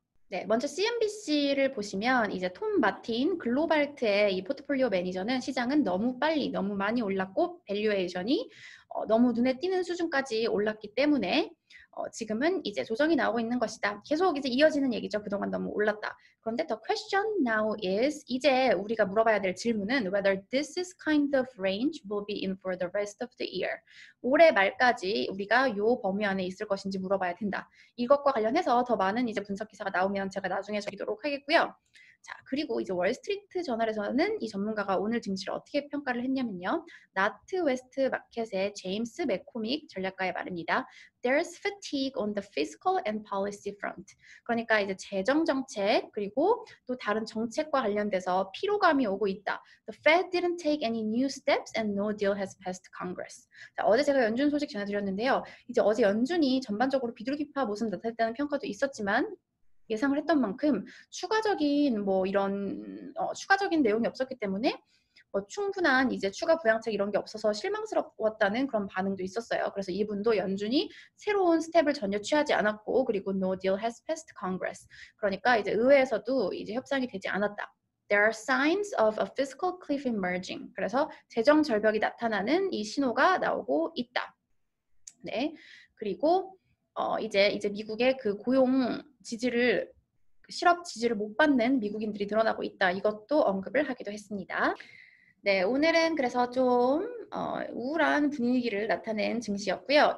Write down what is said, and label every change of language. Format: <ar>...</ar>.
<ko>네, 먼저 CNBC를 보시면 이제 톰 마틴 글로발트의 이 포트폴리오 매니저는 시장은 너무 빨리 너무 많이 올랐고 밸류에이션이 너무 눈에 띄는 수준까지 올랐기 때문에 지금은 이제 조정이 나오고 있는 것이다. 계속 이제 이어지는 얘기죠. 그동안 너무 올랐다. 그런데</ko> <en>the question now is</en> <ko>이제 우리가 물어봐야 될 질문은</ko> <en>whether this is kind of range will be in for the rest of the year.</en> <ko>올해 말까지 우리가 요 범위 안에 있을 것인지 물어봐야 된다. 이것과 관련해서 더 많은 이제 분석 기사가 나오면 제가 나중에 적도록 하겠고요. 자, 그리고 이제 월스트리트 저널에서는 이 전문가가 오늘 증시를 어떻게 평가를 했냐면요. 나트 웨스트 마켓의 제임스 맥코믹 전략가의 말입니다.</ko> <en>There's fatigue on the fiscal and policy front.</en> <ko>그러니까 이제 재정 정책 그리고 또 다른 정책과 관련돼서 피로감이 오고 있다.</ko> <en>The Fed didn't take any new steps and no deal has passed Congress.</en> <ko>자, 어제 제가 연준 소식 전해드렸는데요. 이제 어제 연준이 전반적으로 비둘기파 모습 나타냈다는 평가도 있었지만 예상을 했던 만큼 추가적인 뭐 이런 추가적인 내용이 없었기 때문에 충분한 이제 추가 부양책 이런 게 없어서 실망스러웠다는 그런 반응도 있었어요. 그래서 이분도 연준이 새로운 스텝을 전혀 취하지 않았고 그리고</ko> <en>no deal has passed Congress.</en> <ko>그러니까 이제 의회에서도 이제 협상이 되지 않았다.</ko> <en>There are signs of a fiscal cliff emerging.</en> <ko>그래서 재정 절벽이 나타나는 이 신호가 나오고 있다. 네. 그리고 이제 미국의 그 고용 지지를 실업 지지를 못 받는 미국인들이 늘어나고 있다. 이것도 언급을 하기도 했습니다. 네, 오늘은 그래서 좀 우울한 분위기를 나타낸 증시였고요.</ko>